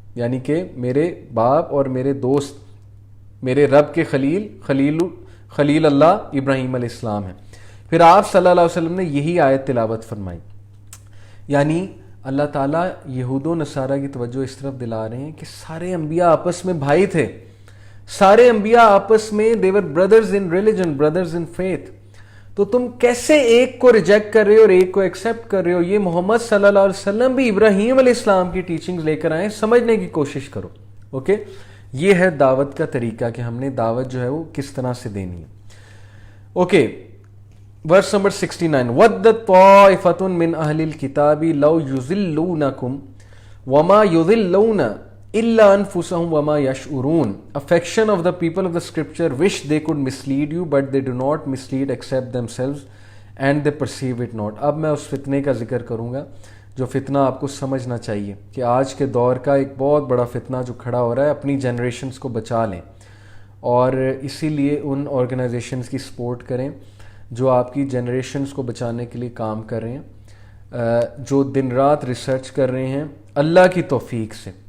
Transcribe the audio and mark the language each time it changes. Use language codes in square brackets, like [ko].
[ur] یعنی کہ میرے باپ اور میرے دوست میرے رب کے خلیل اللہ ابراہیم علیہ السلام ہے. پھر آپ صلی اللہ علیہ وسلم نے یہی آیت تلاوت فرمائی. یعنی اللہ تعالیٰ یہود و نصارہ کی توجہ اس طرف دلا رہے ہیں کہ سارے انبیاء آپس میں بھائی تھے. سارے انبیاء آپس میں [en] they were brothers in religion, brothers in faith. [ur] تو تم کیسے ایک کو ریجیکٹ کر رہے ہو اور ایک کو ایکسیپٹ کر رہے ہو؟ یہ محمد صلی اللہ علیہ وسلم بھی ابراہیم علیہ السلام کی ٹیچنگز لے کر آئے. سمجھنے کی کوشش کرو. اوکے یہ ہے دعوت کا طریقہ کہ ہم نے دعوت جو ہے وہ کس طرح سے دینی ہے. [en] okay verse number [ar] 69 وَدَّتْ طَائِفَةٌ مِّنْ أَهْلِ الْكِتَابِ لَوْ يُضِلُّونَكُمْ وَمَا يُضِلُّونَ إِلَّا أَنفُسَهُمْ وَمَا يَشْعُرُونَ. [en] A faction of the people of the scripture wish they could mislead you but they do not mislead except themselves and they perceive it not. [ur] اب میں اس فتنے کا ذکر کروں گا جو فتنہ آپ کو سمجھنا چاہیے کہ آج کے دور کا ایک بہت بڑا فتنہ جو کھڑا ہو رہا ہے. اپنی جنریشنز کو بچا لیں اور اسی لیے ان آرگنائزیشنز کی سپورٹ کریں جو آپ کی جنریشنز کو بچانے کے لیے کام کر رہے ہیں, جو دن رات ریسرچ کر رہے ہیں اللہ کی توفیق سے.